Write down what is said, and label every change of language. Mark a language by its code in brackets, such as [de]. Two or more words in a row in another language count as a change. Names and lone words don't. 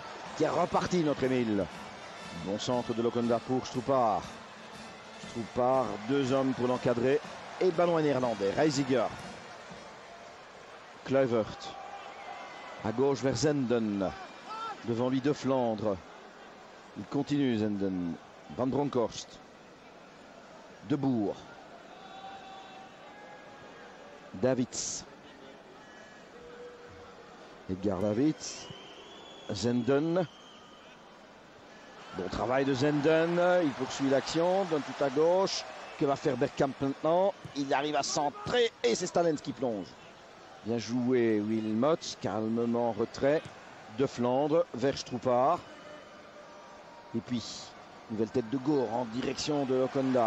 [fr] Qui est reparti notre Emile. Bon centre de Lokonda pour Stroupar. Stroupar, 2 hommes pour l'encadrer. Et le ballon est néerlandais. Reisiger. Kluivert. À gauche vers Zenden. Devant lui de Flandre. Il continue Zenden. Van Bronckhorst. De Boer. Davids. Edgar Davids. Zenden. Bon travail de Zenden. Il poursuit l'action. Donne tout à gauche. Que va faire Bergkamp maintenant? Il arrive à centrer. Et c'est Stalens qui plonge. Bien joué Wilmots. Calmement retrait. De Flandre vers Stroupar. Et puis, nouvelle tête de Goor en direction de Lokonda.